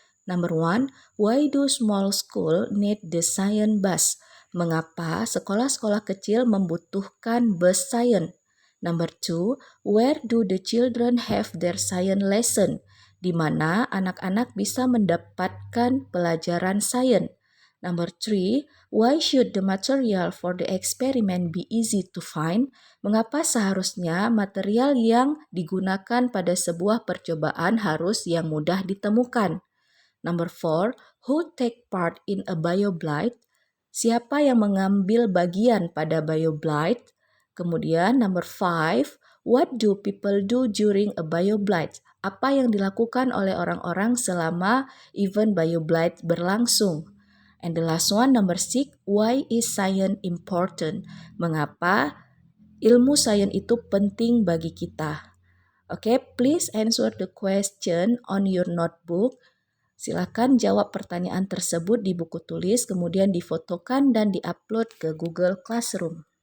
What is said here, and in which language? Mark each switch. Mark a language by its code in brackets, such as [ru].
[en] Number one, why do small school need the science bus? [id] Mengapa sekolah-sekolah kecil membutuhkan bus science? [en] Number two, where do the children have their science lesson? [id] Di mana anak-anak bisa mendapatkan pelajaran sains. [en] Number three, why should the material for the experiment be easy to find? [id] Mengapa seharusnya material yang digunakan pada sebuah percobaan harus yang mudah ditemukan? [en] Number four, who take part in a bioblight? [id] Siapa yang mengambil bagian pada bioblight? [en] Kemudian number five, what do people do during a bioblight? [id] Apa yang dilakukan oleh orang-orang selama event bioblight berlangsung? [en] And the last one, number six, why is science important? [id] Mengapa ilmu sains itu penting bagi kita? [en] Okay, please answer the question on your notebook. [id] Silakan jawab pertanyaan tersebut di buku tulis, kemudian difotokan dan diupload ke Google Classroom.